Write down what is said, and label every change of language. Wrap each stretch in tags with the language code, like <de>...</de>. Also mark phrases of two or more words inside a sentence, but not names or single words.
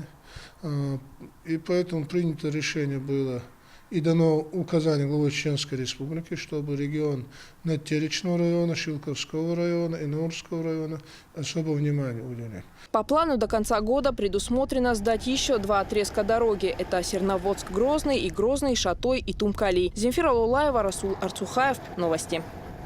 <ru>И поэтому принято решение было и дано указание главы Чеченской Республики, чтобы регион Надтеречного района, Шилковского района и Наурского района особое внимание уделять. По плану до конца года предусмотрено сдать еще 2 отрезка дороги. Это Серноводск-Грозный и Грозный, Шатой и Тумкали. Земфира Лулаева, Расул Арцухаев. Новости.</ru>